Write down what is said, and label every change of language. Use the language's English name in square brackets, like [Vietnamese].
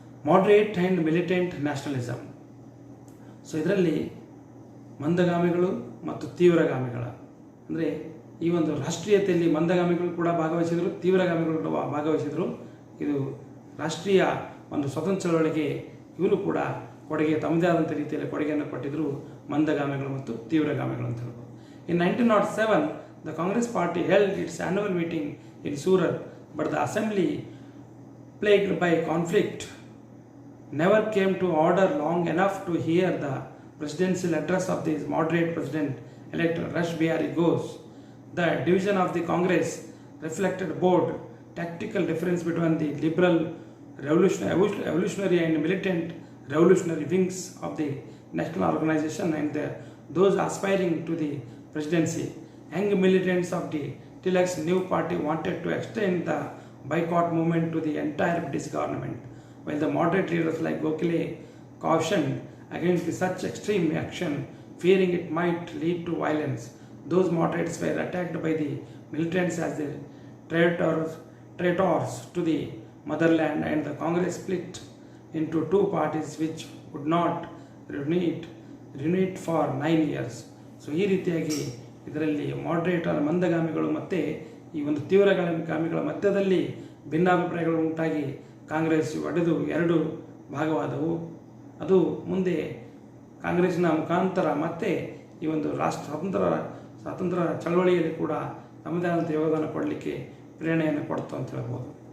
[English] Moderate and militant nationalism. [Kannada] So ಇದರಲ್ಲಿ ಮಂದಗಾಮಿಗಳು ಮತ್ತು ತೀವ್ರಗಾಮಿಗಳ, ಅಂದರೆ ಈ ಒಂದು ರಾಷ್ಟ್ರೀಯತೆಯಲ್ಲಿ ಮಂದಗಾಮಿಗಳು ಕೂಡ ಭಾಗವಹಿಸಿದರು, ತೀವ್ರಗಾಮಿಗಳು ಕೂಡ ಭಾಗವಹಿಸಿದರು. ಇದು ರಾಷ್ಟ್ರೀಯ ಒಂದು ಸ್ವತಂತ್ರ ಚಳವಳಿಗೆ ಇವರು ಕೂಡ ತಮ್ಮದೇ ಆದಂಥ ರೀತಿಯಲ್ಲಿ ಕೊಡುಗೆಯನ್ನು ಕೊಟ್ಟಿದ್ದರು, ಮಂದಗಾಮಿಗಳು ಮತ್ತು ತೀವ್ರಗಾಮಿಗಳು ಅಂತ ಹೇಳ್ಬೋದು. [English] In 1907 the Congress party held its annual meeting in Surat, but the assembly plagued by conflict never came to order long enough to hear the presidential address of the moderate president-elect Rash Bihari Ghose. The division of the Congress reflected both tactical difference between the liberal revolutionary and militant revolutionary wings of the national organization and those aspiring to the presidency. Young militants of the Tilak's new party wanted to extend the boycott movement to the entire British government, while the moderate leaders like Gokhale cautioned against such extreme action, fearing it might lead to violence. Those moderates were attacked by the militants as the traitors to the motherland, and the Congress split into two parties which would not reunite for 9 years. [Kannada] So ಈ ರೀತಿಯಾಗಿ ಇದರಲ್ಲಿ moderate ಮಂದಗಾಮಿಗಳು ಮತ್ತು ಈ ಒಂದು ತೀವ್ರಗಾಮಿಗಳ ಮಧ್ಯದಲ್ಲಿ ಭಿನ್ನಾಭಿಪ್ರಾಯಗಳು ಉಂಟಾಗಿ ಕಾಂಗ್ರೆಸ್ ಒಡೆದು 2 ಭಾಗವಾದವು. ಅದು ಮುಂದೆ ಕಾಂಗ್ರೆಸ್ನ ಮುಖಾಂತರ ಮತ್ತೆ ಈ ಒಂದು ಸ್ವಾತಂತ್ರ್ಯ ಚಳವಳಿಯಲ್ಲಿ ಕೂಡ ತಮ್ಮದೇ ಆದಂಥ ಯೋಗದಾನ ಕೊಡಲಿಕ್ಕೆ ಪ್ರೇರಣೆಯನ್ನು ಕೊಡ್ತು ಅಂತ ಹೇಳ್ಬೋದು.